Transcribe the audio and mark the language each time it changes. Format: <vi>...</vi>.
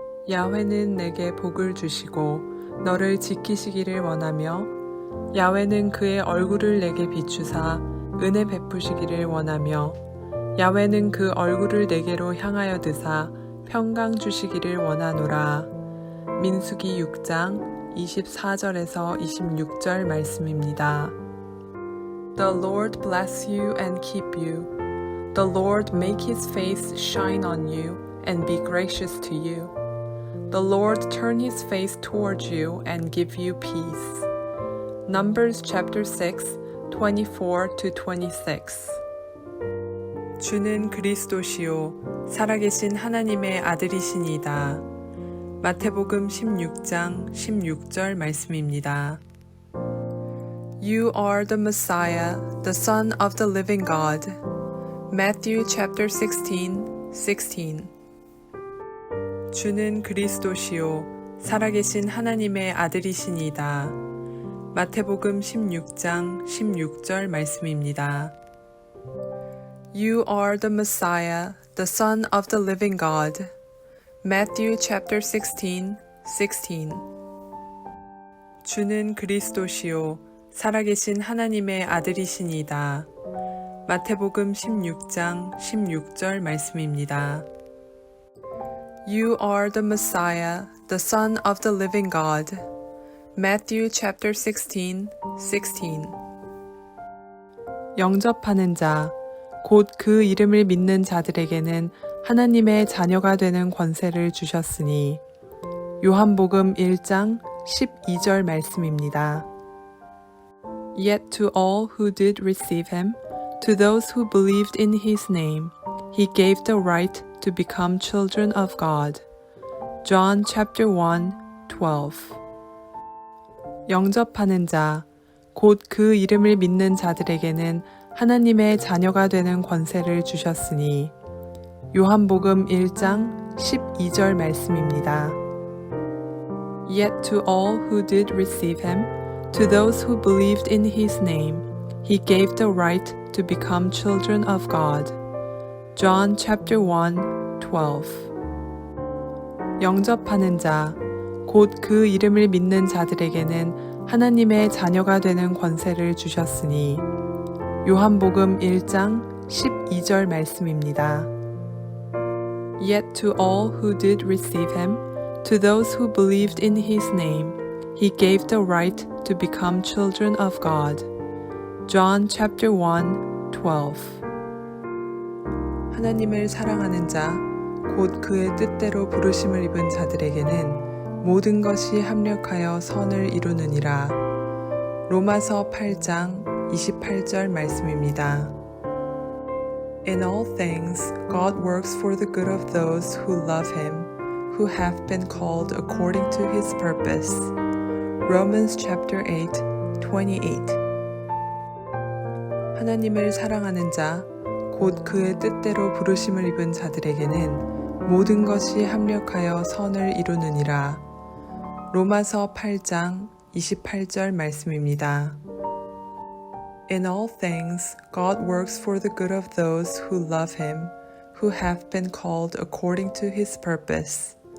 <ko>야훼는 내게 복을 주시고 너를 지키시기를 원하며 야훼는 그의 얼굴을 내게 비추사 은혜 베푸시기를 원하며 야훼는 그 얼굴을 내게로 향하여 드사 평강 주시기를 원하노라. 민수기 6장 24절에서 26절 말씀입니다.</ko> <en>The Lord bless you and keep you. The Lord make his face shine on you and be gracious to you. The Lord turn his face toward you and give you peace. Numbers chapter 6, 24 to 26.</en> <ko>주는 그리스도시요 살아계신 하나님의 아들이시니이다. 마태복음 16장 16절 말씀입니다.</ko> <en>You are the Messiah, the Son of the living God. Matthew chapter 16, 16.</en> <ko>주는 그리스도시요 살아계신 하나님의 아들이시니이다. 마태복음 16장 16절 말씀입니다.</ko> <en>You are the Messiah, the Son of the living God. Matthew chapter 16, 16.</en> <ko>주는 그리스도시요 살아계신 하나님의 아들이시니이다. 마태복음 16장 16절 말씀입니다.</ko> <en>You are the Messiah, the Son of the living God. Matthew chapter 16, 16.</en> <ko>영접하는 자, 곧 그 이름을 믿는 자들에게는 하나님의 자녀가 되는 권세를 주셨으니 요한복음 1장 12절 말씀입니다.</ko> <en>Yet to all who did receive him, to those who believed in his name, he gave the right to become children of God. John chapter 1, 12.</en> <ko>영접하는 자, 곧 그 이름을 믿는 자들에게는 하나님의 자녀가 되는 권세를 주셨으니 요한복음 1장 12절 말씀입니다.</ko> <en>Yet to all who did receive him, to those who believed in his name, he gave the right to become children of God. John chapter 1, 12.</en> <ko>영접하는 자, 곧 그 이름을 믿는 자들에게는 하나님의 자녀가 되는 권세를 주셨으니 요한복음 1장 12절 말씀입니다.</ko> <en>Yet to all who did receive him, to those who believed in his name, he gave the right to become children of God. John chapter 1, 12.</en> <ko>하나님을 사랑하는 자, 곧 그의 뜻대로 부르심을 입은 자들에게는 모든 것이 합력하여 선을 이루느니라. 로마서 8장 28절 말씀입니다.</ko> <en>In all things, God works for the good of those who love him, who have been called according to his purpose. Romans chapter 8, 28.</en> <ko>하나님을 사랑하는 자, 곧 그의 뜻대로 부르심을 입은 자들에게는 모든 것이 합력하여 선을 이루느니라. 로마서 8장 28절 말씀입니다.</ko> <en>In all things, God works for the good of those who love him, who have been called according to his purpose.</en>